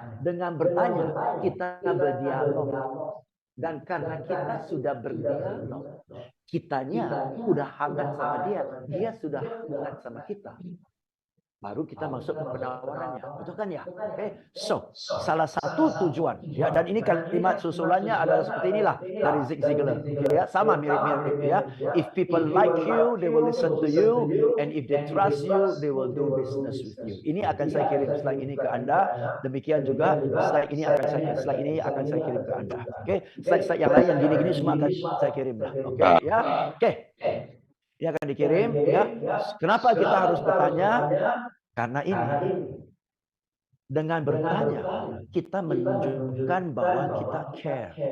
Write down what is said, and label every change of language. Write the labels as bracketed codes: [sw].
[id] Dengan bertanya kita berdialog. Dan karena kita sudah berdialog, kitanya udah hangat sama dia, dia sudah hangat sama kita. Baru kita masuk ke penawarannya, betul kan ya? Oke, so salah satu tujuan ya, dan ini kalimat susulannya adalah seperti inilah dari Zig Ziglar, ya sama mirip-mirip ya. [en] If people like you, they will listen to you, and if they trust you, they will do business with you. [id] Ini akan saya kirim slide ini ke Anda. Demikian juga slide ini akan saya kirim ke Anda. Oke, slide-slide yang lain yang gini-gini semua akan saya kirim lah. Oke, ya. Oke. Ini akan dikirim ya. Kenapa kita harus bertanya? Karena ini dengan bertanya kita menunjukkan bahwa kita care.